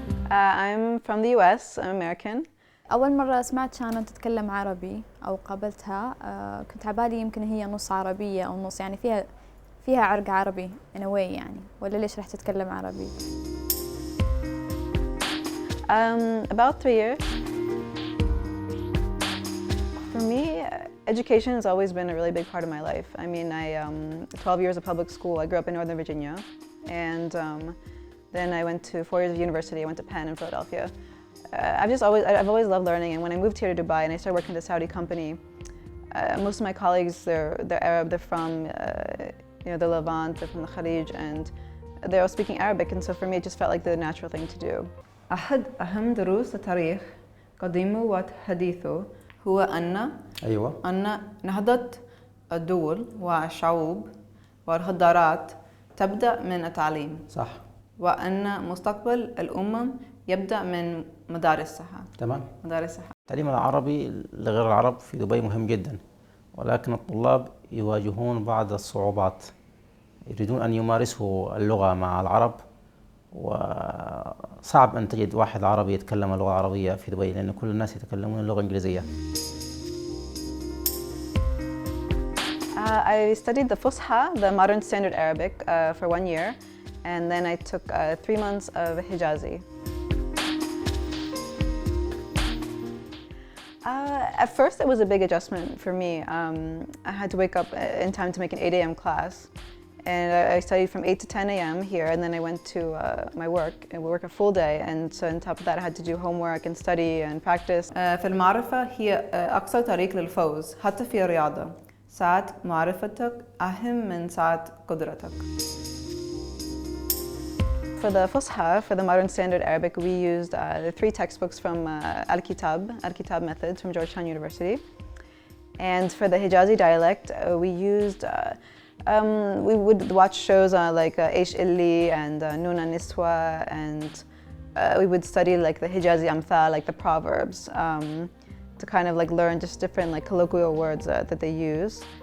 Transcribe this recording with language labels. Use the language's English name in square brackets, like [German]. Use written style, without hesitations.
[English] I'm from the US, I'm American. [Arabic] أول مرة سمعت شانن تتكلم عربي أو قابلتها كنت عبالي يمكن هي نص عربية أو نص يعني فيها عرق عربي [English] in a way [Arabic] يعني ولا ليش رح تتكلم عربي؟ [English] About 3 years. For me, education has always been a really big part of my life. I mean, 12 years of public school. I grew up in Northern Virginia, and then I went to 4 years of university. I went to Penn in Philadelphia. I've always loved learning, and when I moved here to Dubai and I started working at a Saudi company, most of my colleagues, they're Arab, they're from the Levant, they're from the Khalij, and they're all speaking Arabic, and so for me it just felt like the natural thing to do. [Arabic] أحد أهم دروس التاريخ قديمه وحديثه هو أن نهضة الدول والشعوب والحضارات تبدأ من التعليم. صح. وأن مستقبل الأمم يبدأ من مدارسها. تمام. مدارسها. التعليم العربي لغير العرب في دبي مهم جدا، ولكن الطلاب يواجهون بعض الصعوبات، يريدون أن يمارسوا اللغة مع العرب، وصعب أن تجد واحد عربي يتكلم اللغة العربية في دبي لأن كل الناس يتكلمون اللغة الإنجليزية. [English] I studied the Fusha, the modern standard Arabic, for 1 year, and then I took 3 months of Hijazi. At first it was a big adjustment for me. I had to wake up in time to make an 8 a.m. class, and I studied from 8 to 10 a.m. here, and then I went to my work, and we work a full day, and so on top of that I had to do homework and study and practice. [Arabic] في المعرفة هي أقصر طريق للفوز حتى في الرياضة. ساعة معرفتك أهم من ساعة قدرتك. [English] For the Fusha, for the modern standard Arabic, we used the 3 textbooks from Al-Kitab methods from Georgetown University. And for the Hijazi dialect, we used, we would watch shows like Eish Illi and Nuna Niswa, and we would study like the Hijazi Amthal, like the proverbs, to kind of like learn just different like colloquial words that they use.